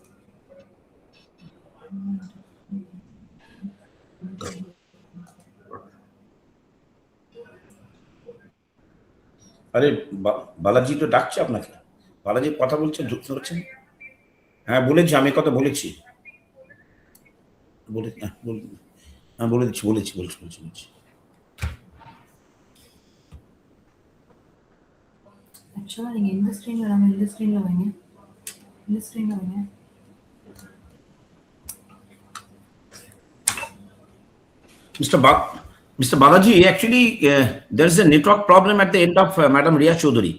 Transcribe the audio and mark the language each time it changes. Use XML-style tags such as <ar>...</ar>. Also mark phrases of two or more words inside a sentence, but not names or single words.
<bn>আরে বালাজি তো ডাকছে আপনাকে। বালাজি কথা বলছে, যুক্ত হচ্ছেন। হ্যাঁ বলেছি, আমি কথা বলেছি। বলেছি।</bn> <ta>ஆக்சுவலாக நீங்கள் எந்த ஸ்க்ரீனில் வராமல் இந்த ஸ்க்ரீனில் வைங்க. இந்த ஸ்க்ரீனில் வைங்க.</ta> <en>Mr. Balaji, actually, there is a network problem at the end of Madam Riya Chaudhary.</en>